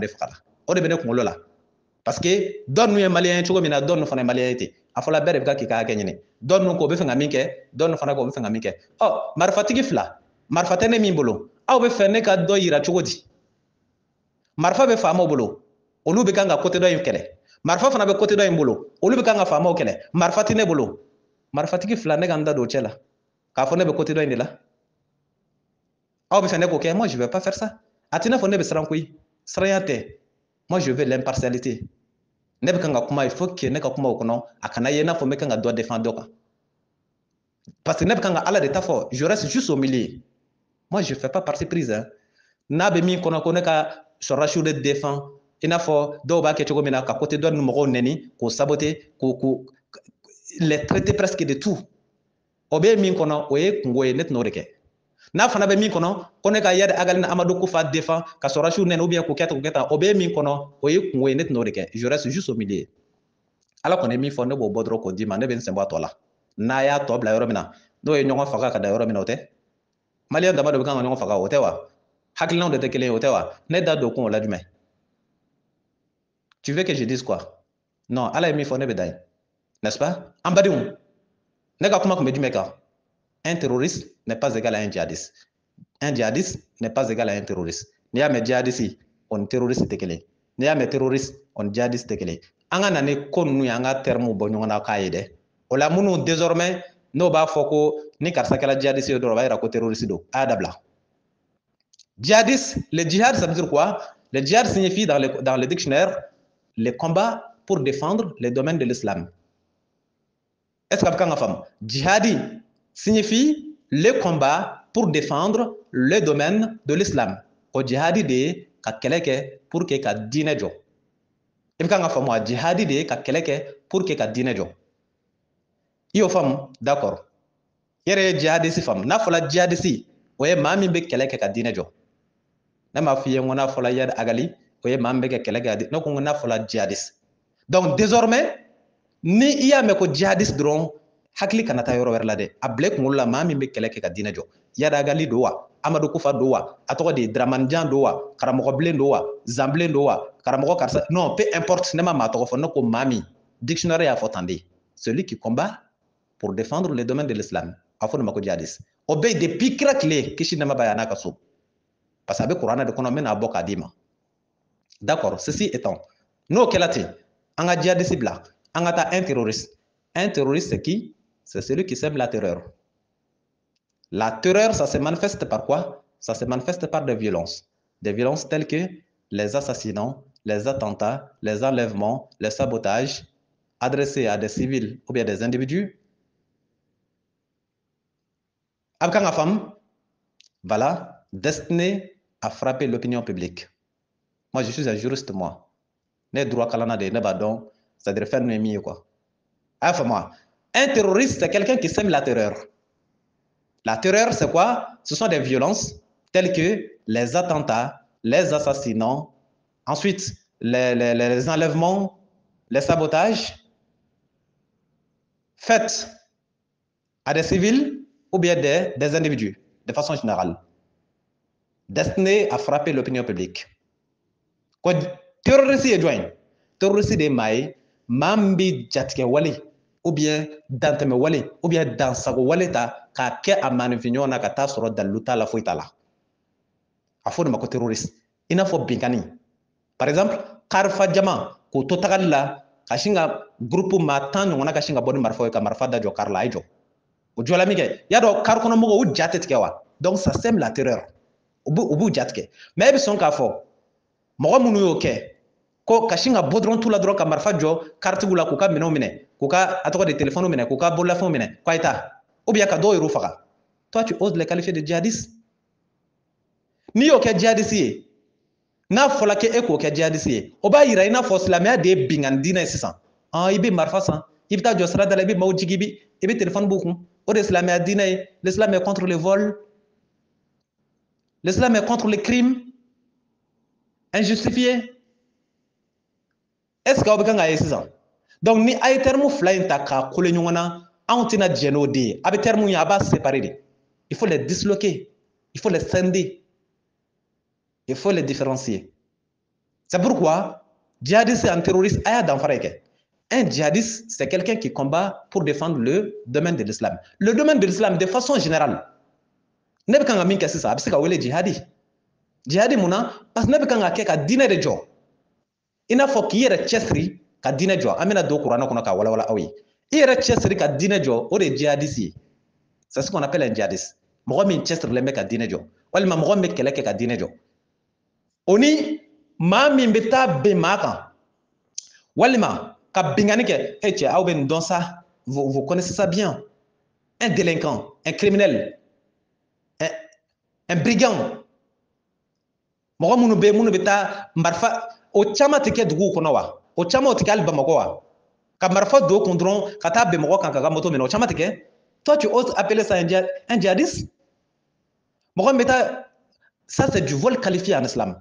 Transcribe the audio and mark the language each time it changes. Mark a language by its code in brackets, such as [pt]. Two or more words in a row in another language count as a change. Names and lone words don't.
[bm] de fagala o de bɛ ne kunkolo la [fr] parce que [bm] dɔ ninnu ye maliyɛn ye cogo min na dɔ ninnu fana ye maliyɛn ye ten a fɔla bɛɛ de bɛ ka k'i ka hakɛ ɲini dɔ ninnu ko bɛ fɛ ka min kɛ dɔ ninnu fana ko bɛ fɛ ka min kɛ marifatigi fila marifa tɛ ne min bolo aw bɛ fɛ ne ka dɔ yira cogo di marifa bɛ faamaw bolo olu bɛ kan ka côté dɔ in kɛlɛ marifa fana bɛ côté dɔ in bolo olu bɛ kan ka faamaw kɛlɛ marifa tɛ ne bolo marifatigi fila ne ka n da don o cɛ la k'a fɔ ne bɛ côté dɔ in de la aw bɛ fɛ ne k'o kɛ [fr] moi je vais pas faire ça [bm] a tɛ n'a fɔ ne bɛ siran koyi siranya tɛ [fr] moi je veux l'impartialité [bm] ne bɛ kan ka kuma [fr] il faut que [bm] ne ka kuma o kɔnɔ a kana ye n'a fɔ n bɛ kan ka dɔ défend dɔ kan parce que ne bɛ kan ka ala de ta fɔ [fr] je reste juste au milieu moi je fais pas partie prise hein [bm] n'a bɛ min kɔnɔ ko ne ka sɔrɔdasiw de défend i n'a fɔ dɔw b'a kɛ cogo min na ka côté dɔ ni mɔgɔw nɛni k'o saboter k'o [fr] les traiter presque de tout [bm] o bɛ min kɔnɔ o ye kungo ye ne tɛn'o de kɛ n'a fana bɛ min kɔnɔ ko ne ka Yadi Agali ni Amadu Kufa défend ka sɔrɔdasiw nɛni [fr] ou bien [bm] k'o kɛ tan k'o kɛ tan o bɛ min kɔnɔ o ye kungo ye ne tɛn'o de kɛ [fr] je reste juste au milieu [bm] ala kɔni ye min fɔ ne b'o bɔ dɔrɔn k'o d'i ma ne bɛ n sen bɔ a tɔ la n'a y'a tɔ bila yɔrɔ min na n'o ye ɲɔgɔn faga ka da yɔrɔ min na o tɛ maliyɛn dama de bɛ kan ka ɲɔgɔn faga o tɛ wa hakilinaw de tɛ kelen ye o tɛ wa ne da don kun o la jumɛn [fr] tu veux que je dise quoi [bm] non ala ye min fɔ ne bɛ da yen [fr] n'est-ce pas [bm] an badenw ne ka kuma tun bɛ jumɛn kan [fr] un terroriste n'est pas égal à un djihadiste un djihadiste n'est pas égal à un terroriste [bm] n'i y'a mɛn djihadiste o ni terroriste tɛ kelen n'i y'a mɛn terroriste o ni djihadiste tɛ kelen an ka na ni ko ninnu ye an ka termes bɔ ɲɔgɔn na k'a ye dɛ o la minnu désormais n'o b'a fɔ ko ni karisa kɛra djihadiste ye dɔrɔn o b'a jira ko terroriste don a y'a dabila [fr] djihadiste le djihad ça veut dire quoi le djihad signifie dans le dictionnaire les combats pour défendre les domaines de l'islam est-ce que [bm] a bɛ kan ka faamu [fr] djihadi signifie les combats pour défendre le domaine de l'islam [bm] o djihadi de ye ka kɛlɛ kɛ [fr] pour que [bm] ka diinɛ jɔ i bɛ kan ka faamu a djihadi de ye ka kɛlɛ kɛ [fr] pour que [bm] ka diinɛ jɔ i y'o faamu d'accord i yɛrɛ ye djihadiste faamu n'a fɔla djihadiste o ye maa min bɛ kɛlɛ kɛ ka diinɛ jɔ ne m'a f'i ye n ko n'a fɔla Yadi Agali o ye maa min bɛ kɛ kɛlɛ kɛ ne ko n'a fɔla djihadiste [fr] donc désormais [bm] ni i y'a mɛn ko djihadiste dɔrɔn hakili kana taa yɔrɔ wɛrɛ la dɛ a bila i kunkolo la maa min bɛ kɛlɛ kɛ ka diinɛ jɔ Yadi Agali don wa Amadu Kufa don wa a tɔgɔ de ye Dramani Jan don wa karamɔgɔ bilen don wa Zanbilen don wa karamɔgɔ karisa [fr] non peu importe [bm] ne ma maa tɔgɔ fɔ ne ko maa min dictionnaire y'a fɔ tan de [fr] celui qui combat pour défendre les domaines de l'islam [bm] a fɔ nin ma ko djihadiste o bɛ yen depuis kira tile kisi nɛɛma b'a ye a n'a ka so parce que a bɛ kuranɛ de kɔnɔ n bɛna bɔ k'a d'i ma [fr] d'accord ceci étant [bm] n'o kɛla ten an ka djihadiste bila an ka taa [fr] un terroriste c'est qui c'est celui qui sème la terreur la terreur ça se manifeste par quoi ça se manifeste par des violences telles que les assassinats les attentats les enlèvements les sabotages adressés à des civils ou bien des individus [bm] a bɛ kan ka faamu [fr] voilà destiné à frapper l'opinion publique moi je suis un juriste moi [bm] ne ye droit kalanna de ye ne b'a dɔn [fr] c'est-à-dire [bm] fɛn ninnu ye min ye [fr] quoi [bm] a y'a faamu wa [fr] un terroriste c'est quelqu'un qui sème la terreur. La terreur, c'est quoi? Ce sont des violences telles que les attentats, les assassinats, ensuite les enlèvements, les sabotages faits à des civils ou bien des individus, de façon générale, destinés à frapper l'opinion publique. [bm] Ko terroriste ye jɔn ye? Terroriste de ye maa ye maa min bɛ jatigɛ wale [fr] ou bien [bm] dantɛmɛ wale [fr] ou bien [bm] dansago wale ta k'a kɛ a maanifinɲɔgɔn na ka taa sɔrɔ dalilu t'a la foyi t'a la a fɔ de ma ko terroriste i n'a fɔ binkani [fr] par exemple [bm] karifa jama k'o to tagali la ka sin ka groupe maa 10 ɲɔgɔnna ka sin ka bɔ ni marifaw ye ka marifa da jɔ kari la a ye jɔ o jɔla min kɛ y'a dɔn kari kɔnɔ mɔgɔw u ja tɛ tigɛ wa [fr] donc ça sème la terreur [bm] u b'u ja tigɛ mais e bɛ sɔn k'a fɔ mɔgɔ minnu y'o kɛ ko ka sin ka bɔ dɔrɔn tu la dɔrɔn ka marifa jɔ karitigiw la k'u ka minɛnw minɛ k'u ka a tɔgɔ de téléphone minɛ k'u ka bololafɛnw minɛ k'a ye taa [fr] ou bien [bm] ka dɔw yɛrɛ faga [fr] toi tu oses les qualifier de djihadistes [bm] n'i y'o kɛ djihadiste ye n'a fɔla k'e k'o kɛ djihadiste ye o b'a yira i n'a fɔ silamɛya de ye binkani diinɛ ye sisan i bɛ marifa san i bɛ taa jɔ sirada la i bɛ maaw jigi i bɛ téléphone b'u kun o de ye silamɛya diinɛ ye [fr] l'islam est contre le vol l'islam est contre le crime injustifié est-ce que [bm] aw bɛ kan k'a ye sisan donc ni a ye terme fila in ta k'a kole ɲɔgɔn na anw tɛna diɲɛ n'o de ye a bɛ terme ye a b'a séparer de [fr] il faut les disloquer il faut les scinder il faut les différencier c'est pourquoi djihadiste et terroriste [bm] a y'a danfara ye kɛ [fr] Un djihadiste, c'est quelqu'un qui combat pour défendre le domaine de l'islam. Le domaine de l'islam, de façon générale, [bm] ne bɛ kan ka min kɛ sisan a bɛ se ka wele jihadi. Jihadi mun na [fr] parce que [bm] ne bɛ kan ka kɛ ka diinɛ de jɔ. I n'a fɔ k'i yɛrɛ cɛsiri ka diinɛ jɔ. An bɛna don kuranɛ kɔnɔ k'a walawala aw ye. I yɛrɛ cɛsiri ka diinɛ jɔ, o de ye jihadiste ye. C'est ce qu'on appelle un djihadiste. Mɔgɔ min cɛsirilen bɛ ka diinɛ jɔ. Walima mɔgɔ min bɛ kɛlɛ kɛ ka diinɛ jɔ. O ni maa min bɛ taa ben maa kan. Walima ka bingani kɛ. E cɛ aw bɛ nin dɔn sa. [fr] Vous connaissez ça bien. Un délinquant, un criminel, un brigand. [bm] Mɔgɔ minnu bɛ taa marifa o caman tɛ kɛ duguw kɔnɔ wa? O caman tɛ kɛ hali Bamakɔ wa? Ka marifa don kun dɔrɔn ka taa ben mɔgɔ kan ka ka moto minɛ o caman tɛ kɛ. [fr] Toi tu oses appeler ça un djihadiste? [bm] Mɔgɔ min bɛ taa [fr] ça c'est du vol qualifié en islam.